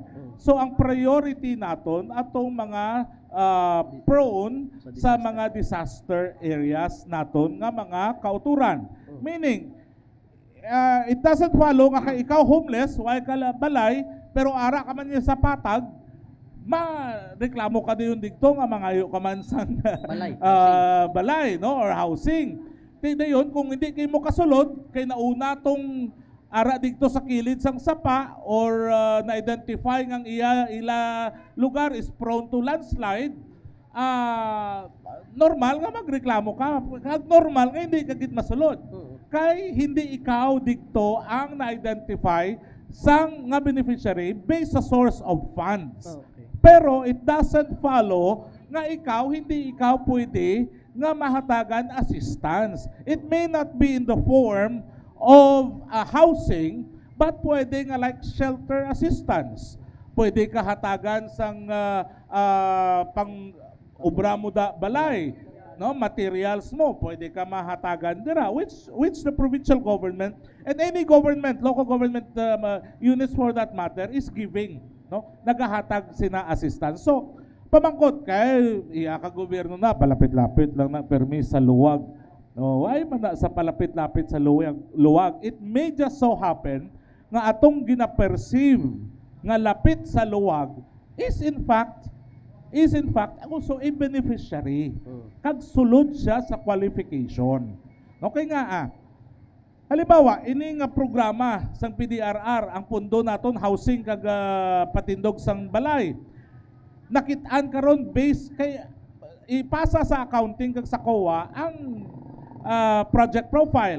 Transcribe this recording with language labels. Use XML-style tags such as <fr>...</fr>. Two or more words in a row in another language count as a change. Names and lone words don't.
<hil>So ang priority naton atong mga prone sa mga</hil> <en>disaster areas</en> <hil>naton nga mga kauturan. Meaning,</hil> <en>it doesn't follow</en> <hil>nga kay ikaw homeless, why ka balay, pero ara ka man niya sa patag, ma-reklamo ka din dito nga mangayo ka man sa balay, no, or housing. Tigda yun, kung hindi kayo mo kasulod, kay nauna tong ara dito sa kilid sang sapa or na-identify ng ila lugar is</hil> <en>prone to landslide,</en> <hil>normal nga magreklamo ka. Normal nga hindi ka gid masulod. Kay hindi ikaw dito ang na-identify sang nga beneficiary based sa</hil> <en>source of funds.</en> <hil>Pero</hil> <en>it doesn't follow</en> <hil>nga hindi ikaw pwede nga mahatagan assistance.</hil> <en>It may not be in the form of housing, but</en> <hil>pwede nga</hil> <en>like shelter assistance.</en> <hil>Pwede ka hatagan sang pang obra mo da balay, no, materials mo, pwede ka mahatagan dira,</hil> <en>which the provincial government and any government, local government units for that matter is giving,</en> <hil>no, nagahatag sina assistance. So pamangkot kay iya ka gobyerno na palapit-lapit lang na permis sa luwag. No, ay man sa palapit-lapit sa luwag.</hil> <en>It may just so happen</en> <hil>nga atong gina-perceive nga lapit sa luwag</hil> <en>is in fact also a beneficiary.</en> <hil>Kag sulod siya sa qualification. Okay nga halimbawa, ini nga programa sang PDRR, ang pundo naton housing kag patindog sang balay. Nakitaan karon base kay ipasa sa accounting kag sa COA ang</hil> <en>project profile.</en>